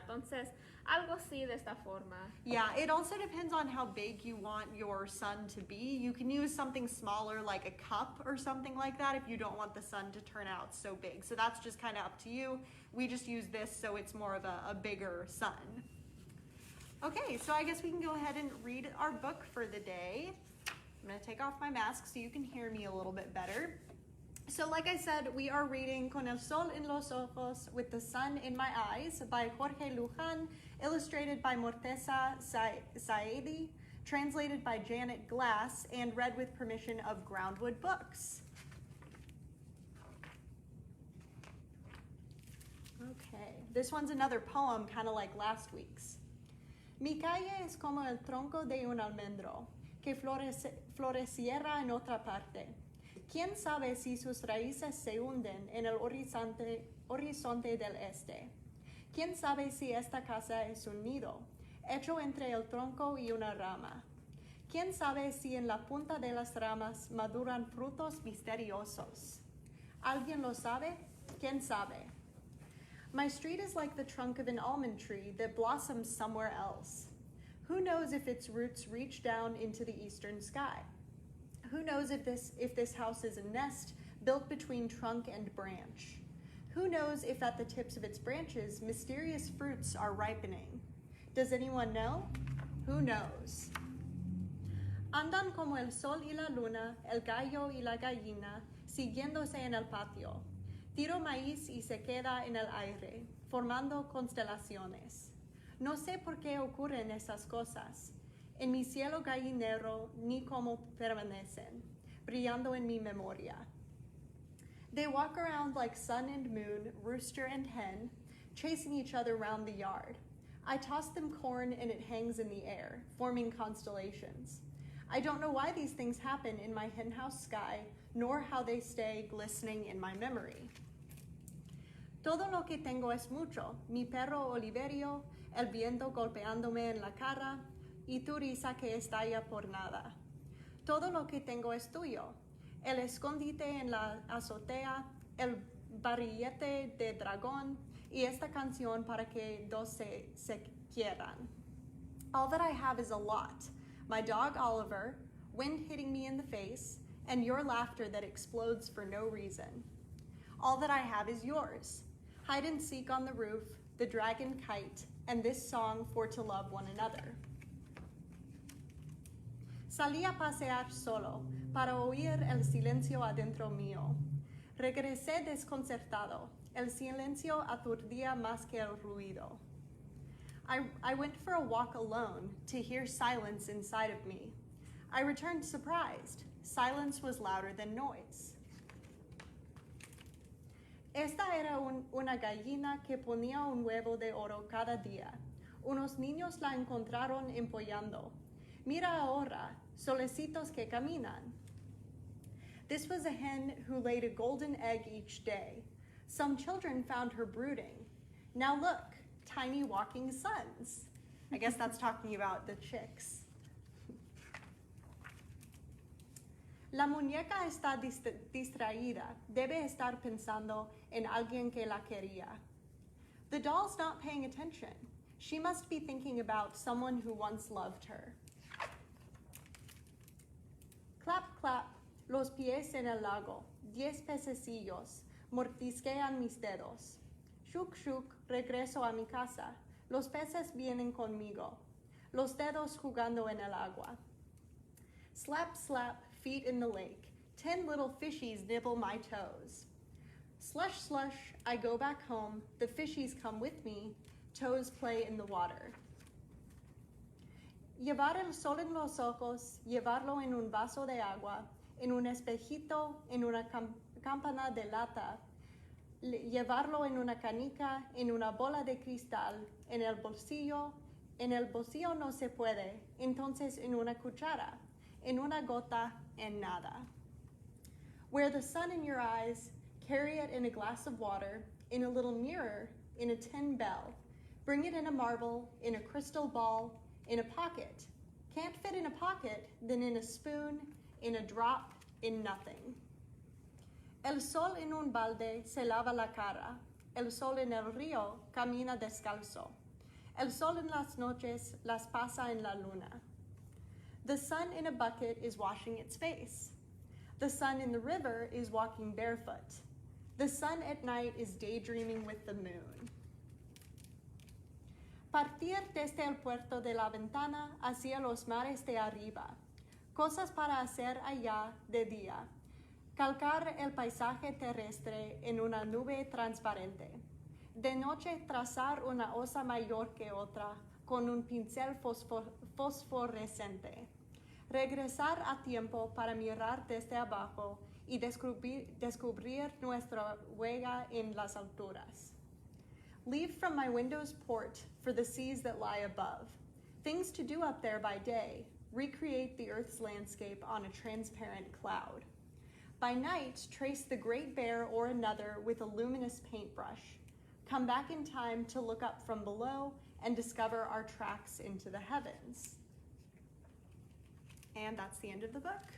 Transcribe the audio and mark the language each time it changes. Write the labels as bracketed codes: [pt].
[es] Entonces, algo así de esta forma. [en] Yeah, it also depends on how big you want your sun to be. You can use something smaller like a cup or something like that if you don't want the sun to turn out so big. So that's just kind of up to you. We just use this so it's more of a bigger sun. Okay, so I guess we can go ahead and read our book for the day. I'm going to take off my mask so you can hear me a little bit better. So like I said, we are reading Con el Sol en los Ojos, With the Sun in My Eyes by Jorge Luján, illustrated by Morteza Saedi, translated by Janet Glass, and read with permission of Groundwood Books. Okay, this one's another poem, kind of like last week's. [es] Mi calle es como el tronco de un almendro que floreciera en otra parte. ¿Quién sabe si sus raíces se hunden en el horizonte del este? ¿Quién sabe si esta casa es un nido, hecho entre el tronco y una rama? ¿Quién sabe si en la punta de las ramas maduran frutos misteriosos? ¿Alguien lo sabe? ¿Quién sabe? [en] My street is like the trunk of an almond tree that blossoms somewhere else. Who knows if its roots reach down into the eastern sky? Who knows if this house is a nest built between trunk and branch? Who knows if at the tips of its branches mysterious fruits are ripening? Does anyone know? Who knows? [es] Andan como el sol y la luna, el gallo y la gallina, siguiéndose en el patio. Tiro maíz y se queda en el aire, formando constelaciones. No sé por qué ocurren esas cosas. En mi cielo gallinero ni cómo permanecen, brillando en mi memoria. [en] They walk around like sun and moon, rooster and hen, chasing each other round the yard. I toss them corn and it hangs in the air, forming constellations. I don't know why these things happen in my henhouse sky, nor how they stay glistening in my memory. [es] Todo lo que tengo es mucho, mi perro Oliverio, el viento golpeándome en la cara, y tu risa que estalla por nada. Todo lo que tengo es tuyo, el escondite en la azotea, el barrilete de dragón, y esta canción para que dos se quieran. [en] All that I have is a lot, my dog Oliver, wind hitting me in the face, and your laughter that explodes for no reason. All that I have is yours. Hide and seek on the roof, the dragon kite, and this song for to love one another. [es] Salí a pasear solo, para oír el silencio adentro mío. Regresé desconcertado, el silencio aturdía más que el ruido. [en] I went for a walk alone, to hear silence inside of me. I returned surprised. Silence was louder than noise. [es] Esta era una gallina que ponía un huevo de oro cada día. Unos niños la encontraron empollando. Mira ahora, solecitos que caminan. [en] This was a hen who laid a golden egg each day. Some children found her brooding. Now look, tiny walking suns. I guess that's talking about the chicks. [es] La muñeca está distraída. Debe estar pensando en alguien que la quería. [en] The doll's not paying attention. She must be thinking about someone who once loved her. [es] Clap, clap, los pies en el lago. 10 pececillos mordisquean mis dedos. Shuk, shuk, regreso a mi casa. Los peces vienen conmigo. Los dedos jugando en el agua. [en] Slap, slap, feet in the lake. 10 little fishies nibble my toes. Slush, slush, I go back home. The fishies come with me. Toes play in the water. [es] Llevar el sol en los ojos, llevarlo en un vaso de agua, en un espejito, en una campana de lata, llevarlo en una canica, en una bola de cristal, en el bolsillo no se puede, entonces en una cuchara, en una gota, en nada. [en] Wear the sun in your eyes, carry it in a glass of water, in a little mirror, in a tin bell. Bring it in a marble, in a crystal ball, in a pocket. Can't fit in a pocket, then in a spoon, in a drop, in nothing. [es] El sol en un balde se lava la cara. El sol en el río camina descalzo. El sol en las noches las pasa en la luna. [en] The sun in a bucket is washing its face. The sun in the river is walking barefoot. The sun at night is daydreaming with the moon. [es] Partir desde el puerto de la ventana hacia los mares de arriba. Cosas para hacer allá de día. Calcar el paisaje terrestre en una nube transparente. De noche trazar una osa mayor que otra con un pincel fosforescente. Regresar a tiempo para mirar desde abajo y descubrir nuestra huella en las alturas. [en] Leave from my window's port for the seas that lie above. Things to do up there by day. Recreate the earth's landscape on a transparent cloud. By night, trace the Great Bear or another with a luminous paintbrush. Come back in time to look up from below and discover our tracks into the heavens. And that's the end of the book.